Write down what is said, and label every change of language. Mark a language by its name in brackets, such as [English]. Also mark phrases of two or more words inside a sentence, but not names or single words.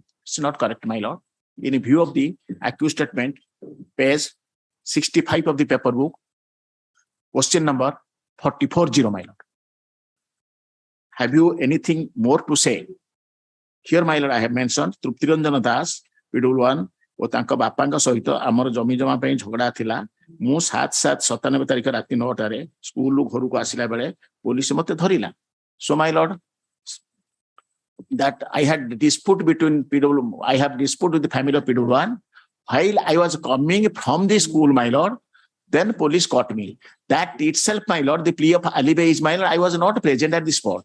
[English] It's not correct, my lord. In view of the accused statement, page 65 of the paper book, question number 440, my lord. Have you anything more to say? Here, my lord, I have mentioned Truptiranjana Das, [Odia] PW1, ଓ ତାଙ୍କ ବାପାଙ୍କ ସହିତ ଆମର ଜମି ଜମା ପାଇଁ ଝଗଡା ଥିଲା। ମୁଁ 7/7/97 ତାରିଖ ରାତି 9ଟାରେ ସ୍କୁଲରୁ ଘରକୁ ଆସିଲା ବେଳେ ପୋଲିସ ମତେ ଧରିଲା। [English] So my lord, that I had dispute between I have dispute with the family of PW1. While I was coming from the school, my lord, then police caught me. That itself, my lord, the plea of alibi is, my lord, I was not present at the spot.